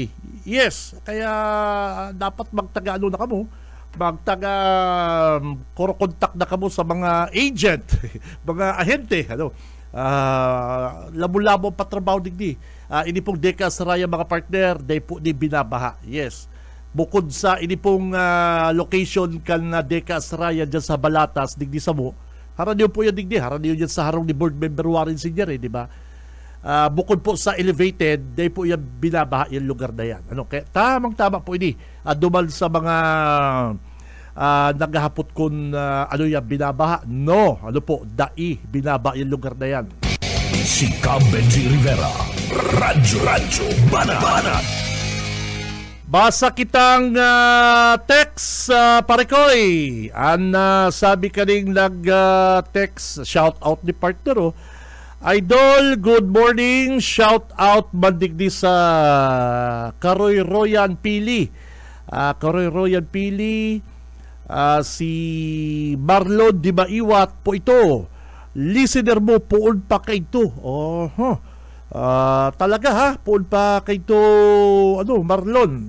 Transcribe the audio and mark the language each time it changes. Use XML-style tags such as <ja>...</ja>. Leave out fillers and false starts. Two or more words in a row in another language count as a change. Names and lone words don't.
<bik>Yes, kaya dapat magtaga-ano na kamo, koro-contact na kamo sa mga agent, mga ahente, labo-labo patrabaho digdi. Ini pong Deca Asraya, mga partner, day po di binabaha. Yes. Bukod sa ini pong location kan na Deca Asraya dyan sa Balatas, digdi sa mo, haraniyo po yan digdi, haraniyo dyan sa harong ni</bik> <en>board member</en> <bik>Warren Senior, di ba? Bukod po sa elevated, day po yan binabaha yung lugar na yan. Kaya tamang-tama po ini. Dumal sa mga naghahapot kung yan binabaha. No, dai binabaha yung lugar na yan. Si Cam Benji Rivera, Radyo Banat. Basa kitang text, parikoy. Sabi ka rin nag-text,</bik> <en>shout out</en> <bik>ni partner, Idol,</bik> <en>good morning. Shout out</en> <bik>mandigdi sa Karoy Royan Pili. Karoy Royan Pili, si Marlon Di Maiwat po ito. listener mo puon pa kay ito. Talaga ha, puon pa kay ito, Marlon.</bik>